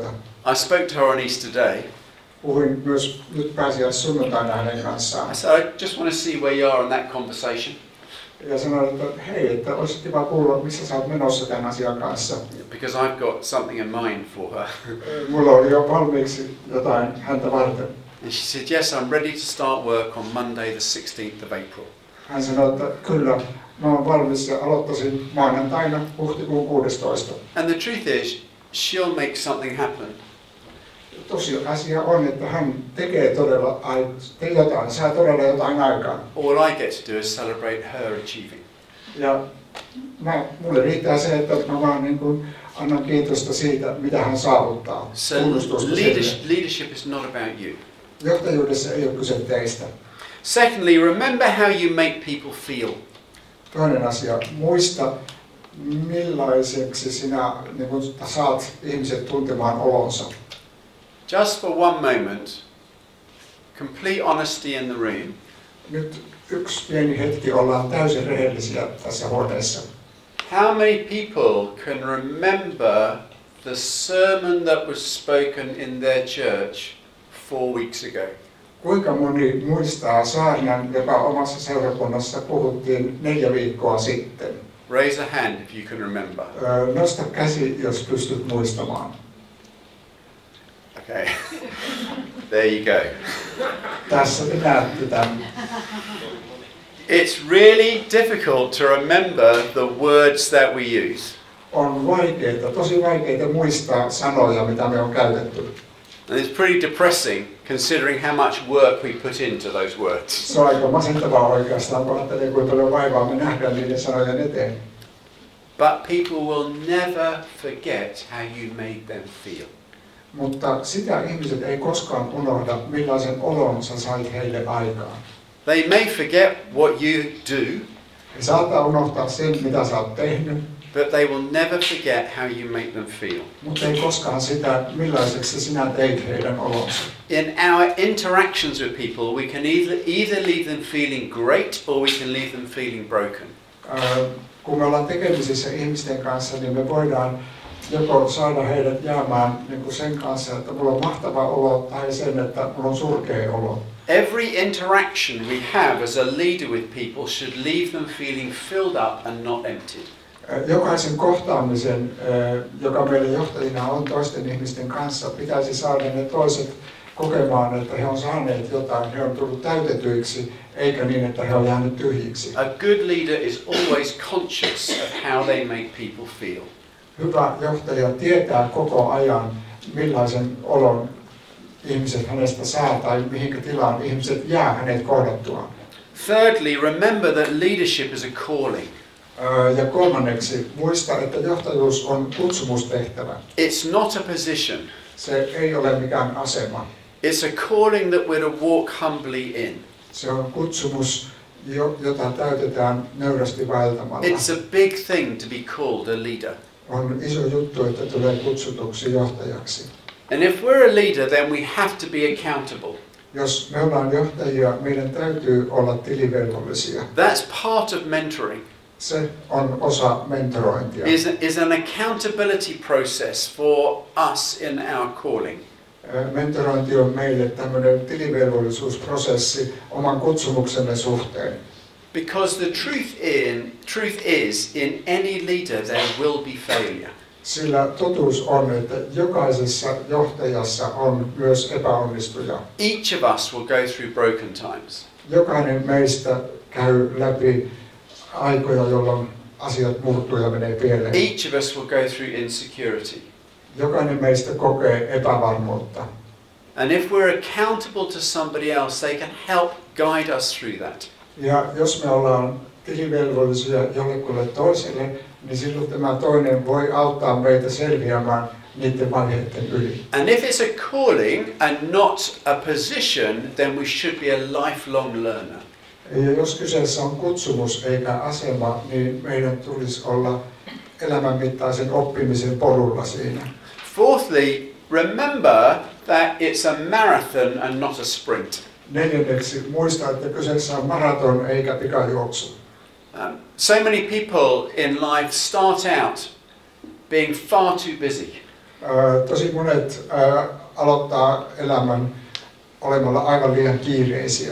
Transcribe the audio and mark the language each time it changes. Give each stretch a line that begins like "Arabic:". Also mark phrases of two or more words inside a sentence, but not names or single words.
English: I spoke to her on Easter Day.
Finnish: Puhuin myös nyt pääsiäissunnuntaina hänen kanssaan.
English: I said, I just want to see where you are in that conversation.
Finnish: Ja sanoin, että hei, että olisi kiva kuulla, missä sä oot menossa tämän asian kanssa.
English: Because I've got something in mind for her.
Finnish: Mulla oli jo valmiiksi jotain häntä varten.
English: And she said, yes, I'm ready to start work on Monday the 16th of April.
Finnish: Hän sanoi, että kyllä, mä oon valmis ja aloittaisin maanantaina huhtikuun 16.
English: And the truth is, she'll make something happen.
Finnish: Tosiasia on, että hän tekee todella jotain, saa todella jotain aikaan.
English: All I get to do is celebrate her achieving.
Finnish: Ja mulle riittää se, että mä vaan niin kuin annan kiitosta siitä, mitä hän saavuttaa.
English: So
Finnish: Tunnustusta
English: leadership is not about you.
Finnish: Johtajuudessa ei ole kyse teistä.
English: Secondly, remember how you make people feel.
Finnish: Toinen asia, muista millaiseksi sinä niin kuin saat ihmiset tuntemaan olonsa.
English: Just for one moment, complete honesty in the room.
Finnish: Nyt yksi pieni hetki, ollaan täysin rehellisiä tässä huoneessa.
English: How many people can remember the sermon that was spoken in their church 4 weeks ago?
Finnish: Kuinka moni muistaa saarnan, joka omassa seurakunnassa puhuttiin 4 viikkoa sitten?
English: Raise a hand if you can remember.
Finnish: Nosta käsi, jos pystyt muistamaan.
English: Okay, there you go.
Finnish: Tässä te näette tämän.
English: It's really difficult to remember the words that we use.
Finnish: On vaikeita, tosi vaikeita muistaa sanoja, mitä me on käytetty.
English: And it's pretty depressing considering how much work we put into those words.
Finnish: Se on aika masentavaa oikeastaan, kun ajattelee, kuinka paljon vaivaa me nähdään niiden sanojen eteen.
English: But people will never forget how you made them feel.
Finnish: Mutta sitä ihmiset ei koskaan unohda, millaisen olon sä sait heille aikaan.
English: They may forget what you do,
Finnish: He saattaa unohtaa sen, mitä sä oot tehnyt,
English: but they will never forget how you make them feel.
Finnish: mutta ei koskaan sitä, millaiseksi sinä teit heidän olonsa.
English: In our interactions with people, we can either leave them feeling great or we can leave them feeling broken.
Finnish: Kun me ollaan tekemisissä ihmisten kanssa, niin me voidaan joko saada heidät jäämään niin kuin sen kanssa, että mulla on mahtava olo, tai sen, että mulla on surkea olo.
English: Every interaction we have as a leader with people should leave them feeling filled up and not emptied.
Finnish: Jokaisen kohtaamisen, joka meillä johtajina on toisten ihmisten kanssa, pitäisi saada ne toiset kokemaan, että he on saaneet jotain, he on tullut täytetyiksi, eikä niin, että he on jäänyt tyhjiksi.
English: A good leader is always conscious of how they make people feel.
Finnish: Hyvä johtaja tietää koko ajan, millaisen olon ihmiset hänestä saa tai mihinkä tilaan ihmiset jää hänet kohdattuaan.
English: Thirdly, remember that leadership is a calling.
Finnish: Ja kolmanneksi, muista, että johtajuus on kutsumustehtävä.
English: It's not a position.
Finnish: Se ei ole mikään asema.
English: It's a calling that we're to walk humbly in.
Finnish: Se on kutsumus, jota täytetään nöyrästi vaeltamalla.
English: It's a big thing to be called a leader.
Finnish: On iso juttu, että tulee kutsutuksi johtajaksi.
English: And if we're a leader, then we have to be accountable.
Finnish: Jos me ollaan johtajia, meidän täytyy olla tilivelvollisia.
English: That's part of mentoring.
Finnish: Se on osa mentorointia.
English: Is an accountability process for us in our calling.
Finnish: Mentorointi on meille tämmöinen tilivelvollisuusprosessi oman kutsumuksemme suhteen.
English: Because the truth is in any leader there will be failure.
Finnish: Sillä totuus on, että jokaisessa johtajassa on myös epäonnistuja.
English: Each of us will go through broken times.
Finnish: Jokainen meistä käy läpi aikoja, jolloin asiat murtuu ja menee pieleen.
English: Each of us will go through insecurity.
Finnish: Jokainen meistä kokee epävarmuutta.
English: And if we're accountable to somebody else, they can help guide us through that.
Finnish: Ja jos me ollaan tilivelvollisia jollekulle toiselle, niin silloin tämä toinen voi auttaa meitä selviämään niiden vaiheiden yli.
English: And if it's a calling and not a position, then we should be a lifelong learner.
Finnish: Ja jos kyseessä on kutsumus eikä asema, niin meidän tulisi olla elämänmittaisen oppimisen polulla siinä.
English: Fourthly, remember that it's a marathon and not a sprint.
Finnish: Neljänneksi, muista, että kyseessä on maraton eikä pikajuoksu.
English: So many people in life start out being far too busy.
Finnish: Tosi monet aloittaa elämän olemalla aivan liian kiireisiä.